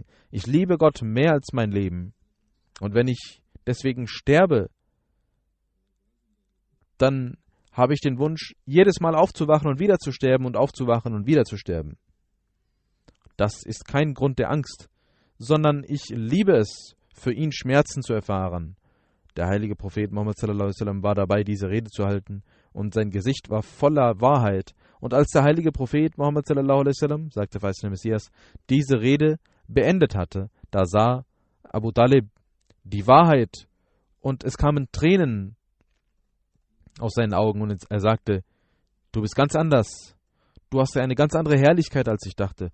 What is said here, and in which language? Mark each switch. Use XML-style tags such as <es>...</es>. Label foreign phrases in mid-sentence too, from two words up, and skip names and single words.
<de>Ich liebe Gott mehr als mein Leben. Und wenn ich deswegen sterbe, dann habe ich den Wunsch, jedes Mal aufzuwachen und wieder zu sterben und aufzuwachen und wieder zu sterben. Das ist kein Grund der Angst, sondern ich liebe es, für ihn Schmerzen zu erfahren. Der heilige Prophet Muhammad</de> <ar>صلى الله عليه وسلم</ar> <de>war dabei, diese Rede zu halten, und sein Gesicht war voller Wahrheit. Und als der heilige Prophet Muhammad</de> <ar>صلى الله عليه وسلم,</ar> <de>sagte der verheißene Messias, diese Rede beendet hatte, da sah Abu Talib die Wahrheit und es kamen Tränen aus seinen Augen und er sagte, du bist ganz anders. Du hast eine ganz andere Herrlichkeit, als ich dachte.</de>